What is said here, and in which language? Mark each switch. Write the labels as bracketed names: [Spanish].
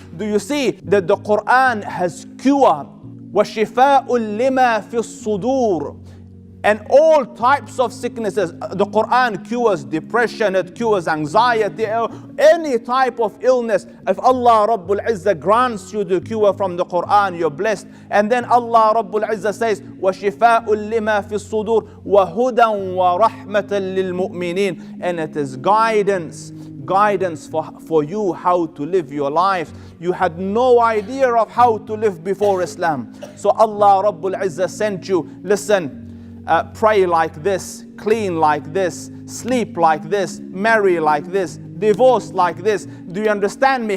[English] Do you see that the Quran has cure? [Arabic] وَشِفَاءٌ لِمَا فِي الصُّدُورِ. [English] and all types of sicknesses. The Quran cures depression, it cures anxiety, any type of illness. If Allah Rabbul Izzah grants you the cure from the Quran, you're blessed. And then Allah Rabbul Izzah says, [Arabic] وَشِفَاءٌ لِمَا فِي الصُّدُورِ وَهُدًى وَرَحْمَةً لِلْمُؤْمِنِينَ. [English] And it is guidance for you how to live your life. You had no idea of how to live before Islam. So Allah Rabbul Izzah sent you, listen, pray like this, clean like this, sleep like this, marry like this, divorce like this. Do you understand me?